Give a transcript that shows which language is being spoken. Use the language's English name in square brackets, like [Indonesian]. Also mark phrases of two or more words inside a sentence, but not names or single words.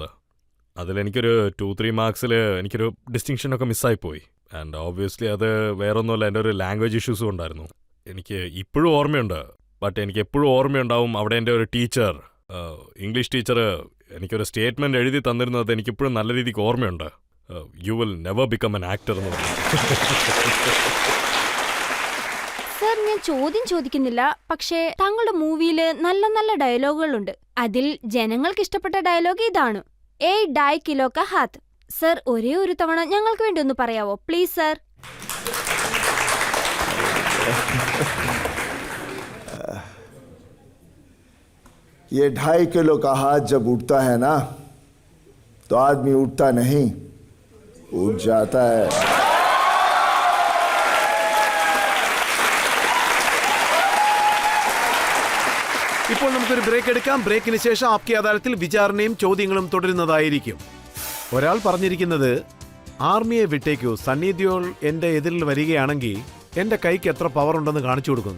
[Malayalam] അതിലെനിക്കൊരു 2-3 മാർക്സിൽ എനിക്കൊരു ഡിസ്റ്റിങ്ഷനൊക്കെ മിസ്സായിപ്പോയി. [English] and obviously [Malayalam] അത് വേറൊന്നുമല്ല, എൻ്റെ ഒരു [English] language issues [Malayalam] ഉണ്ടായിരുന്നു. എനിക്ക് ഇപ്പോഴും ഓർമ്മയുണ്ട്. ബട്ട് എനിക്ക് എപ്പോഴും ഓർമ്മയുണ്ടാവും, അവിടെ എൻ്റെ ഒരു ടീച്ചർ, [English] English teacher [Malayalam] എനിക്കൊരു സ്റ്റേറ്റ്മെൻറ്റ് എഴുതി തന്നിരുന്നത് എനിക്കിപ്പോഴും നല്ല രീതിക്ക് ഓർമ്മയുണ്ട്. [English] you will never become an actor [Malayalam] എന്ന് പറഞ്ഞു. സർ, ഞാൻ ചോദ്യം ചോദിക്കുന്നില്ല, പക്ഷേ താങ്കളുടെ മൂവിയിൽ നല്ല നല്ല ഡയലോഗുകളുണ്ട്. അതിൽ ജനങ്ങൾക്ക് ഇഷ്ടപ്പെട്ട ഡയലോഗ് ഇതാണ്, 2.5 [Hindi] किलो का हाथ. [Malayalam] സർ, ഒരേ ഒരു തവണ ഞങ്ങൾക്ക് വേണ്ടി ഒന്ന് പറയാവോ പ്ലീസ് സർ? [Hindi] ये 2.5 किलो का हाथ जब उठता है ना, तो आदमी उठता नहीं, उठ जाता है. [Malayalam] ഇപ്പോൾ നമുക്കൊരു ബ്രേക്ക് എടുക്കാം. ബ്രേക്കിന് ശേഷം ആപ്കി അദാലത്തിൽ വിചാരണയും ചോദ്യങ്ങളും തുടരുന്നതായിരിക്കും. ഒരാൾ പറഞ്ഞിരിക്കുന്നത്, ആർമിയെ വിട്ടേക്കൂ, സണ്ണി ദിയോൾ എന്റെ എതിരിൽ വരികയാണെങ്കിൽ എന്റെ കൈക്ക് എത്ര പവർ ഉണ്ടെന്ന് കാണിച്ചു കൊടുക്കുന്നു.